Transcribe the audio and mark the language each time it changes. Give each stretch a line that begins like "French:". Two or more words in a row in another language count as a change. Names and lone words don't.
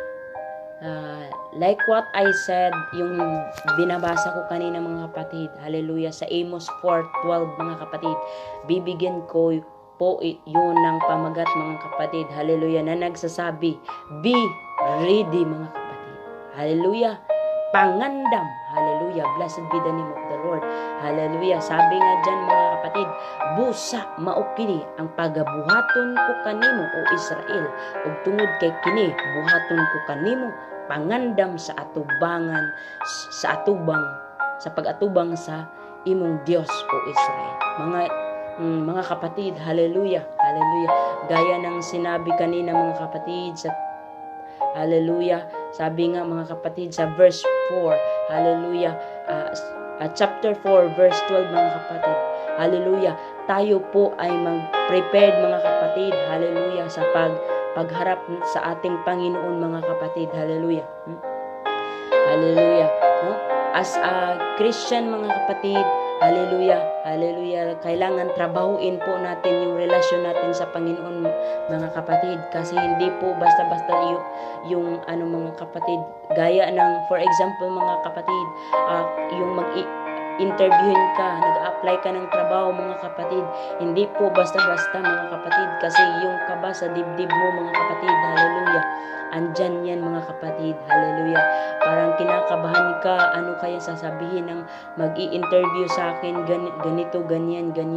English: Like what I said,
Filipino: yung binabasa ko kanina mga kapatid, hallelujah, sa Amos 4:12 mga kapatid, bibigyan ko po yun ng pamagat mga kapatid, hallelujah, na nagsasabi,
English: be ready
Filipino: mga kapatid, hallelujah, pangandam, hallelujah,
English: blessed be the name of the Lord,
Filipino: hallelujah, sabi nga dyan mga kapatid,
Cebuano: busa maukini ang pagabuhaton ko kanimo o Israel, ug tungod kay kini buhaton ko kanimo pangandam sa atubangan sa pag-atubang sa imong Dios o Israel.
Filipino: Mga kapatid, hallelujah, hallelujah. Gaya ng sinabi kanina mga kapatid sa hallelujah, sabi nga mga kapatid sa verse 4, hallelujah, chapter 4 verse 12 mga kapatid. Hallelujah. Tayo po ay mag-prepared mga kapatid. Hallelujah sa pagharap sa ating Panginoon mga kapatid. Hallelujah. Hallelujah. No?
English: As a Christian
Filipino: mga kapatid, hallelujah, hallelujah, kailangan trabahuin po natin yung relasyon natin sa Panginoon mga kapatid, kasi hindi po basta-basta yung mga kapatid, gaya ng
English: for example
Filipino: mga kapatid, yung interviewin ka, nag-apply ka ng trabaho mga kapatid, hindi po basta-basta mga kapatid, kasi yung kaba sa dibdib mo mga kapatid, hallelujah, andyan yan mga kapatid, hallelujah, parang kinakabahan ka, ano kaya sasabihin ng mag-i-interview sa akin, ganito, ganyan,